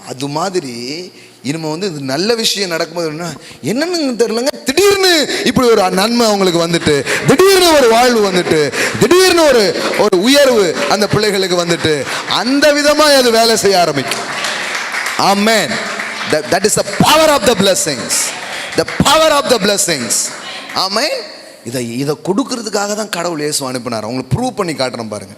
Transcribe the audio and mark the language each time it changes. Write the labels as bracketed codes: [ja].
[ta] அது மாதிரி இனிமே இது நல்ல விஷயம் நடக்கும்போது என்னன்னு தெரியலங்க, திடீர்னு இப்படி ஒரு நன்மை அவங்களுக்கு வந்துட்டு, திடீர்னு ஒரு வாழ்வு வந்துட்டு, திடீர்னு ஒரு உயர்வு அந்த பிள்ளைகளுக்கு வந்துட்டு, அந்த விதமாக அது வேலை செய்ய ஆரம்பிக்கும். ஆமென். [en] That is the power of the blessings. The power of the blessings. [ta] ஆமென். இதை கொடுக்கறதுக்காக தான் கடவுள் இயேசு அனுப்பினார். உங்களுக்கு ப்ரூவ் பண்ணி காட்டுறேன் பாருங்க.